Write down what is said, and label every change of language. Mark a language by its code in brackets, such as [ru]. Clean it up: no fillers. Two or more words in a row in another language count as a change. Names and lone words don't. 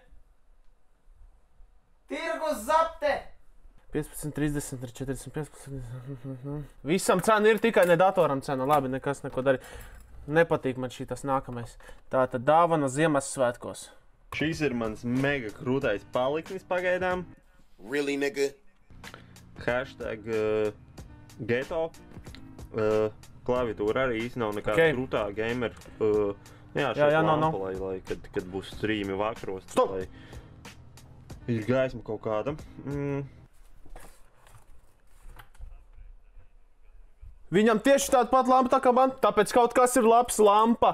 [lv] Tirgus zapte! 15,30 ir 45. Visam cena ir, tikai ne datoram cena. Labi, nekas neko darīt. Nepatīk man šitas nākamais. Tātad dāvana Ziemassvētkos. Šis ir mans mega krūtais paliknis pagaidām. [en] Really, nigga? Hashtag Geto. [lv] Klaviatūra arī īsti nav nekāda krūtā gamer. Jā, šeit lampa, lai kad būs streami vakaros, lai ir gaisma kaut kāda. Viņam tieši tāda pat lampa tā kā man, tāpēc kaut kas ir labs lampa.